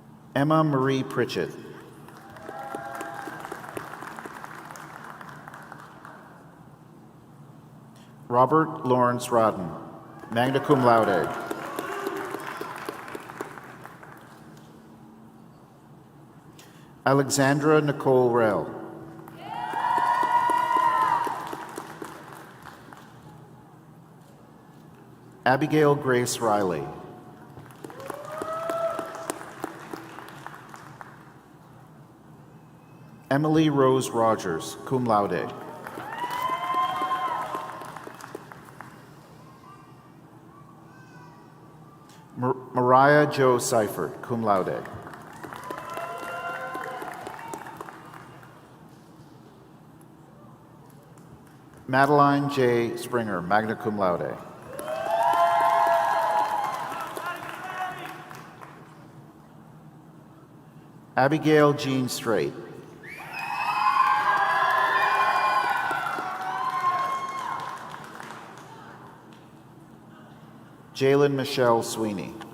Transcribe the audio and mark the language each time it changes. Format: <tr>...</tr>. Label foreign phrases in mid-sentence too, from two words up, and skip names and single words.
<en>Emma Marie Pritchett. Robert Lawrence Rodden,</en> <la>magna cum laude.</la> <en>Alexandra Nicole Rell. Abigail Grace Riley. Emily Rose Rogers,</en> <la>cum laude.</la> <en>Mariah Jo Seifert,</en> <la>cum laude.</la> <en>Madeline J. Springer,</en> <la>magna cum laude.</la> <en>Abigail Jean Strait. Jalen Michelle Sweeney.</en>